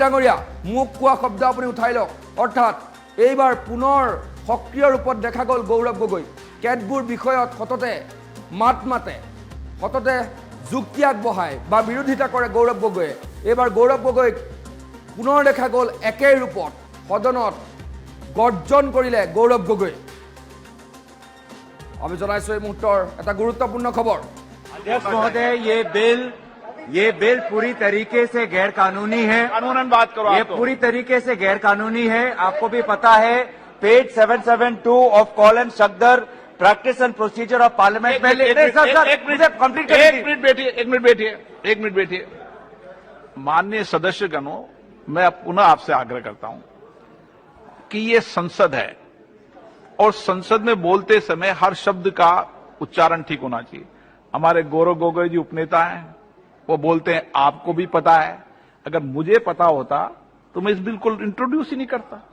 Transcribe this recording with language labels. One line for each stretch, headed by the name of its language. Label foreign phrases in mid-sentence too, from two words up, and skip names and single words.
Assamese: ডাঙৰীয়া মোক কোৱা শব্দ আপুনি উঠাই লওক অৰ্থাৎ এইবাৰ পুনৰ সক্ৰিয় ৰূপত দেখা গ'ল গৌৰৱ গগৈ কেতবোৰ বিষয়ত সততে মাতে সততে যুক্তি আগবঢ়ায় বা বিৰোধিতা কৰে গৌৰৱ গগৈয়ে এইবাৰ গৌৰৱ গগৈক পুনৰ দেখা গ'ল একে ৰূপত সদনত গৰ্জন কৰিলে গৌৰৱ গগৈ আমি জনাইছোঁ এই মুহূৰ্তৰ এটা গুৰুত্বপূৰ্ণ খবৰ
Hindi: अध्यक्ष महोदय ये बिल पूरी तरीके से गैर कानूनी है कानूनन बात करो ये पूरी तरीके से गैर कानूनी है आपको भी पता है पेज 772 ऑफ कॉलन सगदर प्रैक्टिस एंड प्रोसीजर ऑफ पार्लियामेंट में एक मिनट बैठिए माननीय सदस्यगणों मैं पुनः आपसे आग्रह करता हूं कि ये संसद है और संसद में बोलते समय हर शब्द का उच्चारण ठीक होना चाहिए हमारे गौरव गोगोई जी उपनेता हैं वो बोलते हैं आपको भी पता है अगर मुझे पता होता तो मैं इस बिल को इंट्रोड्यूस ही नहीं करता